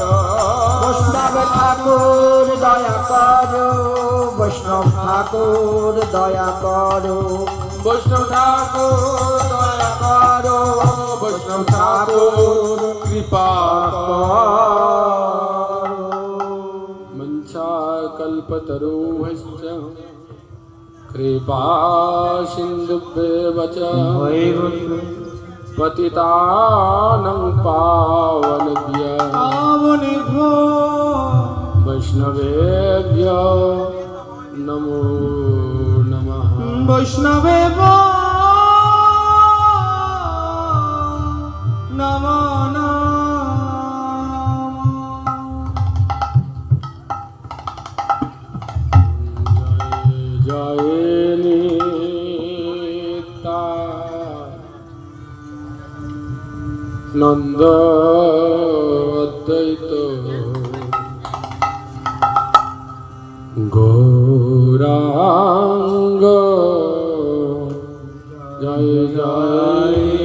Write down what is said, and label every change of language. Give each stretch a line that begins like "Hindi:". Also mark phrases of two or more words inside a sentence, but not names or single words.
Bangla: বৈষ্ণব ঠাকুর দয়া কর বৈষ্ণব ঠাকুর দয়া কর বৈষ্ণব ঠাকুর দয়া কর বৈষ্ণব ঠাকুর কৃপা কর
Sanskrit: মঞ্চা কল্পতরুভ্যশ্চ কৃপা সিন্ধুভ্যেব চ পতিতানাং পাবনেভ্যো বৈষ্ণবেভ্যো নমো নমঃ বৈষ্ণবে নম
Bangla: জয় নিতা নন্দ অদ্বৈত গৌরাঙ্গ জয় জয়